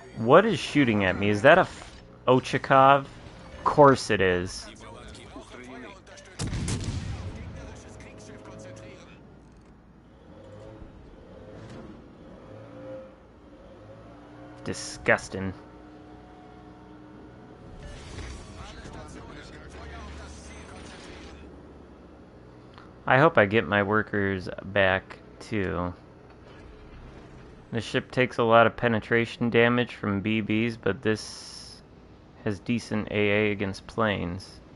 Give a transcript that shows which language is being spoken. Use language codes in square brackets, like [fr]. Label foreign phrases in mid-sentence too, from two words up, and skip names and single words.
[en] What is shooting at me? Is that a Ochakov? Of course it is. [ru] Неполадки устранены. [de] Gegnerisches Kriegsschiff konzentrieren. Disgusting. Alle Stationen, Feuer auf das Ziel konzentrieren. [en] I hope I get my workers back, too. The ship takes a lot of penetration damage from BBs, but this has decent AA against planes.